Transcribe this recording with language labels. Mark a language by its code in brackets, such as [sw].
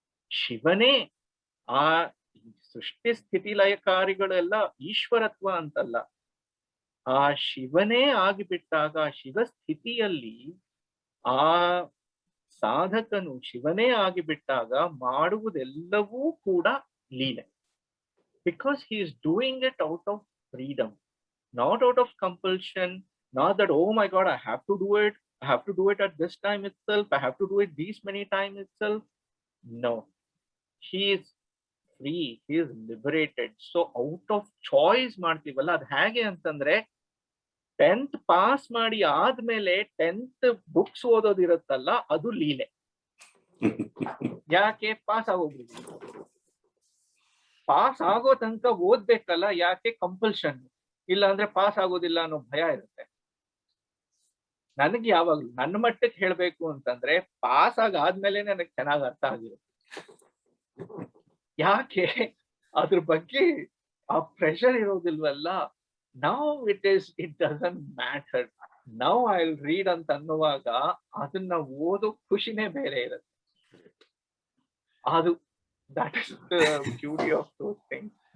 [kn] ಶಿವನೇ ಆ ಸೃಷ್ಟಿ ಸ್ಥಿತಿ ಲಯಕಾರಿಗಳೆಲ್ಲ ಈಶ್ವರತ್ವ ಅಂತಲ್ಲ. ಆ ಶಿವನೇ ಆಗಿಬಿಟ್ಟಾಗ, ಶಿವ ಸ್ಥಿತಿಯಲ್ಲಿ ಆ ಸಾಧಕನು ಶಿವನೇ ಆಗಿಬಿಟ್ಟಾಗ ಮಾಡುವುದೆಲ್ಲವೂ ಕೂಡ ಲೀಲೆ. [en] Because he is doing it out of freedom, not out of compulsion, not that, oh my God, I have to do it. I have to do it at this time itself. I have to do it these many times itself. No, he is free. He is liberated. So out of choice [kn] ಮಾಡ್ತೀವಲ್ಲ, ಅದು ಹೇಗೆ ಅಂತಂದ್ರೆ 10th pass ಮಾಡಿ ಆದ್ಮೇಲೆ 10th books ಓದೋದಿರುತ್ತಲ್ಲ, ಅದು ಲೀಲೆ. ಯಾಕೆ? Pass ಆಗೋಗ್ಬಿಡಿ. Pass ಆಗೋ ತನಕ ಓದ್ಬೇಕಲ್ಲ, ಯಾಕೆ? ಕಂಪಲ್ಷನ್. ಇಲ್ಲ ಅಂದ್ರೆ ಪಾಸ್ ಆಗೋದಿಲ್ಲ ಅನ್ನೋ ಭಯ ಇರುತ್ತೆ. ನನಗೆ ಯಾವಾಗ್ಲೂ ನನ್ನ ಮಟ್ಟಕ್ಕೆ ಹೇಳ್ಬೇಕು ಅಂತಂದ್ರೆ ಪಾಸ್ ಆದ್ಮೇಲೆ ನನಗೆ ಚೆನ್ನಾಗಿ ಅರ್ಥ ಆಗಿರುತ್ತೆ. ಯಾಕೆ? ಅದ್ರ ಬಗ್ಗೆ ಆ pressure ಇರೋದಿಲ್ವಲ್ಲ. [en] Now it doesn't matter. Now I will read [kn] ಅಂತ ಅನ್ನುವಾಗ ಅದನ್ನ ಓದೋ ಖುಷಿನೇ ಬೇರೆ ಇರುತ್ತೆ. [en] ಅದು that is the beauty of those things.